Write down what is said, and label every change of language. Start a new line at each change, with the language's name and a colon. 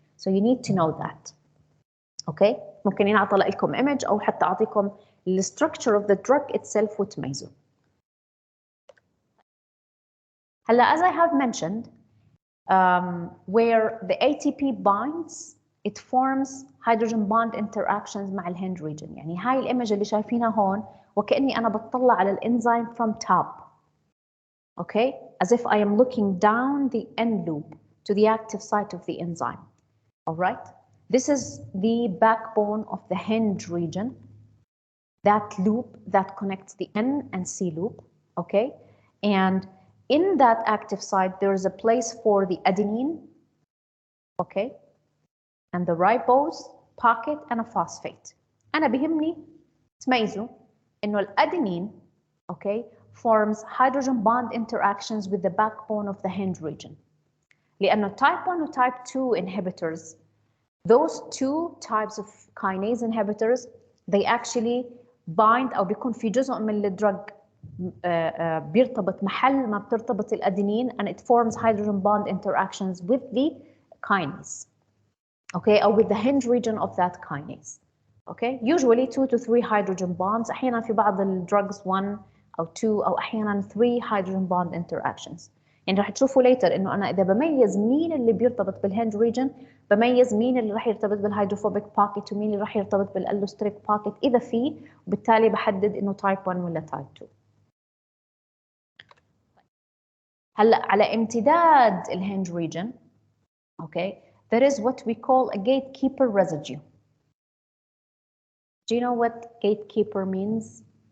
English: So you need to know that. Okay,
Arabic: ممكن ينعطى لكم
English: image
Arabic: أو حتى أعطيكم
English: the structure of the drug itself وتميزوا. هلا as I have mentioned where the ATP binds it forms hydrogen bond interactions
Arabic: مع الهند
English: region.
Arabic: يعني هاي الإيمج اللي شايفينها هون وكأني أنا بتطلع على الإنزيم
English: from top. Okay, as if I am looking down the end loop to the active site of the enzyme. All right, this is the backbone of the Hinge region, that loop that connects the N and C loop. Okay, and in that active site there is a place for the adenine. Okay, and the ribose pocket and a phosphate.
Arabic: أنا بيهمني تميزوا إنه الأدينين
English: okay forms hydrogen bond interactions with the backbone of the Hinge region.
Arabic: لأنه
English: type 1 و type 2 inhibitors, those two types of kinase inhibitors, they actually bind
Arabic: أو بيكون في جزء من الدرج بيرتبط محل ما بترتبط الأدينين
English: and it forms hydrogen bond interactions with the kinase. Okay, or with the Hinge region of that kinase. Okay, usually 2 to 3 hydrogen bonds.
Arabic: أحيانا في بعض الدrugs 1 أو 2 أو أحيانا 3
English: hydrogen bond interactions.
Arabic: يعني رح تشوفوا later إنه أنا إذا بميز مين اللي بيرتبط بالهنج region بميز مين اللي رح يرتبط بالهيدروفوبيك باكيت ومين اللي رح يرتبط بالالوستريك باكيت إذا في وبالتالي بحدد إنه
English: type 1
Arabic: ولا type 2. هلا على امتداد
English: الهنج region okay there is what we call a gatekeeper residue. Do you know what gatekeeper means?